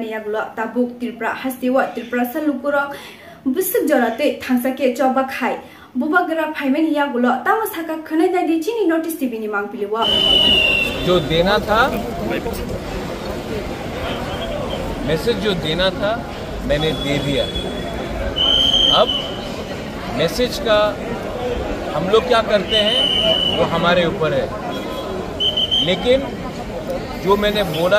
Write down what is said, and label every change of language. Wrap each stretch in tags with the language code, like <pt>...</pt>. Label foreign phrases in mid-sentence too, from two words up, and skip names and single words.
<trp>yagulo tabuk tripura hastiwa tripura salukuro busuk jorate thangsake choba khai bubagara phaimani yagulo tama saka khanai dai chini notice tv ni mang piliwa</trp> <hi>जो देना था मैसेज जो देना था मैंने दे दिया अब मैसेज का हम लोग क्या करते हैं वो हमारे ऊपर है लेकिन जो मैंने बोला</hi>